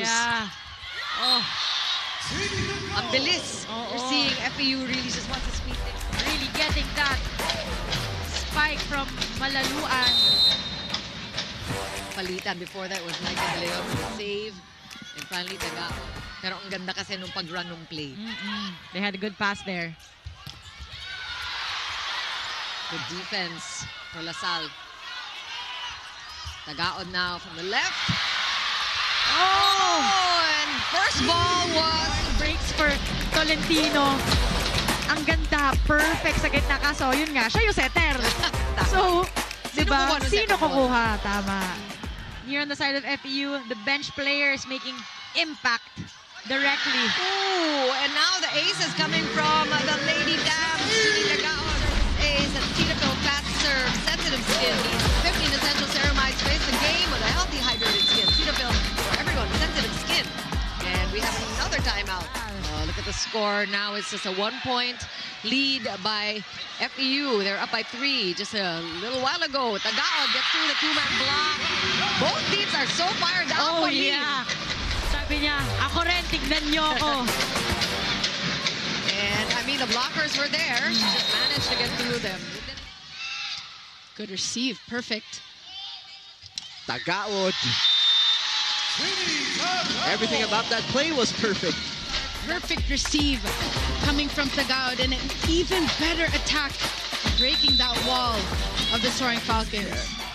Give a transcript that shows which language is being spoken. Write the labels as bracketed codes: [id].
[en] Yeah. [tl] Oh. Ang bilis. [en] You're seeing FEU really just wants to speed things. Really getting that spike from Malaluan. Palitan before that was Michael De Leon with a save. And finally, Tagaod. [tl] Pero ang ganda kasi nung pag-run ng play. [en] They had a good pass there. Good defense for LaSalle. Tagaod now from the left. Oh! And first ball was [tl] breaks for Tolentino. Ang ganda, perfect sa gitna. Kaso, yun nga, siya yung setter. So, diba? Sino kukuha? Tama. [en] Here on the side of FEU, the bench players making impact directly. Ooh, and now the ace is coming from the Lady Dams. Chenie Tagaod ace and Cetaphil fast serve, sensitive skin. 15 essential ceramides face the game with a healthy hydrated skin. Cetaphil for everyone, sensitive skin. And we have another timeout. Look at the score. Now it's just a 1-point lead by FEU. They're up by 3 just a little while ago. Tagaod gets through the 2-man block. Both teams are so fired up. Oh, yeah. [tl] Sabi niya, ako rin, tignan niyo ako. [en] And, I mean, the blockers were there. She just managed to get through them. Good receive. Perfect. Tagaod. Everything about that play was perfect. Perfect receive coming from Tagaod and an even better attack breaking that wall of the Soaring Falcons.